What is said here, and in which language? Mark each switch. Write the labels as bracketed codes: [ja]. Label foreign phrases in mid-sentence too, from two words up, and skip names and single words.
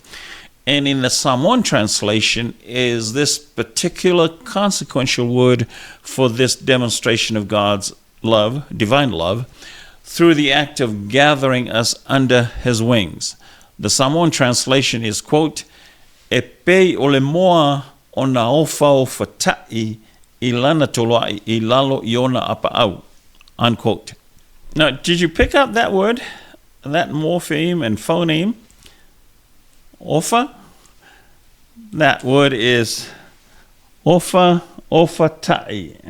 [en] And in the Samoan translation is this particular consequential word for this demonstration of God's love, divine love, through the act of gathering us under his wings. The Samoan translation is, quote, [sm] "E pei o le moa o na ofaofata'i I lana toloa'i I lalo I ona apa'au," [en] unquote. Now, did you pick up that word, that morpheme and phoneme? Ofa? That word is ofaofata'i.